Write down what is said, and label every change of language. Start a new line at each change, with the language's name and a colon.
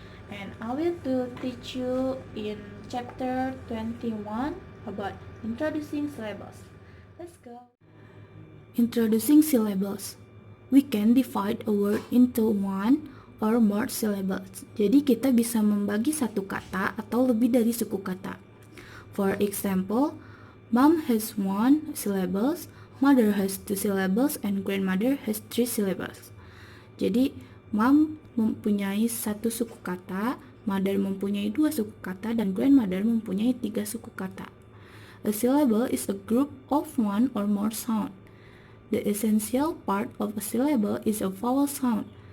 English: And I will teach you in chapter 21 about introducing syllables. Let's go. Introducing syllables. We can divide a word into one or more syllables.
Indonesian: Jadi kita bisa membagi satu kata atau lebih dari suku kata.
English: For example, mom has one syllables, mother has two syllables, and grandmother has three syllables.
Indonesian: Jadi, mom mempunyai satu suku kata, mother mempunyai dua suku kata, dan grandmother mempunyai tiga suku kata.
English: A syllable is a group of one or more sound. The essential part of a syllable is a vowel sound.